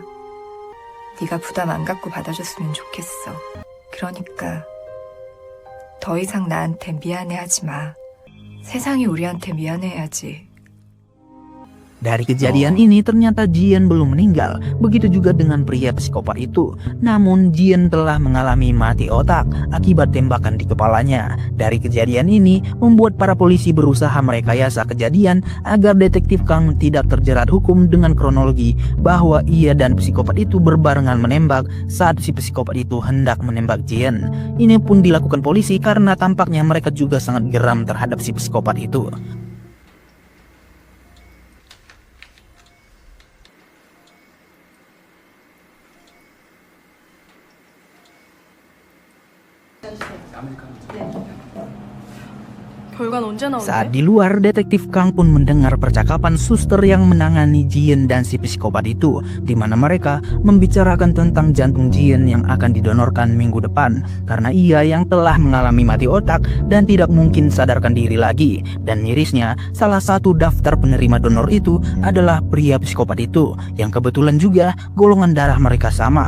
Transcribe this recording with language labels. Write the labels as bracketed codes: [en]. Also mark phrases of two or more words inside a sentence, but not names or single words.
[ko] 네가 부담 안 갖고 받아줬으면 좋겠어. 그러니까 더 이상 나한테 미안해하지 마. 세상이 우리한테 미안해야지. [id] Dari kejadian ini ternyata Jian belum meninggal, begitu juga dengan pria psikopat itu. Namun Jian telah mengalami mati otak akibat tembakan di kepalanya. Dari kejadian ini membuat para polisi berusaha merekayasa kejadian agar detektif Kang tidak terjerat hukum dengan kronologi bahwa ia dan psikopat itu berbarengan menembak saat si psikopat itu hendak menembak Jian. Ini pun dilakukan polisi karena tampaknya mereka juga sangat geram terhadap si psikopat itu. [ko] 결과는 언제 나오는데? [id] Saat di luar, detektif Kang pun mendengar percakapan suster yang menangani Jian dan si psikopat itu, di mana mereka membicarakan tentang jantung Jian yang akan didonorkan minggu depan, karena ia yang telah mengalami mati otak dan tidak mungkin sadarkan diri lagi. Dan mirisnya, salah satu daftar penerima donor itu adalah pria psikopat itu, yang kebetulan juga golongan darah mereka sama.